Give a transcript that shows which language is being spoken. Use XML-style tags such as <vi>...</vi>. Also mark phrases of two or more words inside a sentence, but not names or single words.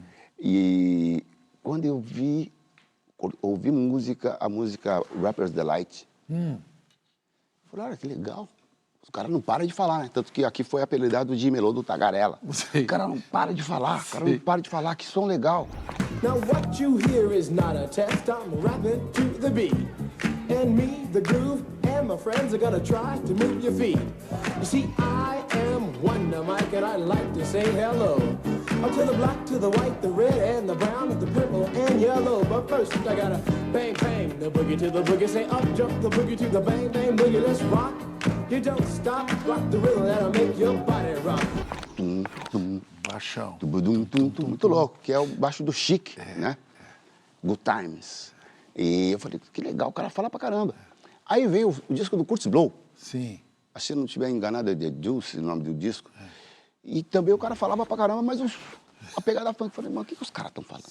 <pt>E quando eu ouvi a música Rapper's Delight, eu falei, olha que legal. Os caras não param de falar, né? Tanto que aqui foi apelidado de Melô do Tagarela. O cara não para de falar, que som legal.</pt> <en>Now what you hear is not a test, I'm rapping to the beat. And me, the groove, and my friends are gonna try to move your feet. You see, I am Wonder Mike and I like to say hello. Up to the black, to the white, the red, and the brown, the purple, and yellow. But first I gotta bang, bang, the boogie to the boogie. Say up, jump the boogie to the bang, bang, boogie, let's rock. You don't stop, rock the rhythm that'll make your body rock. Tum, tum.</en> <pt>Baixão. Tum, tum, tum, muito louco, que é o baixo do Chic, né? Good Times. E eu falei, que legal, o cara fala pra caramba. Aí veio o disco do Kurtis Blow. Sim. Se eu não estiver enganado, é The Juice, o nome do disco. E também o cara falava pra caramba, mas a pegada funk, eu falei, mano, o que os caras estão falando?</pt>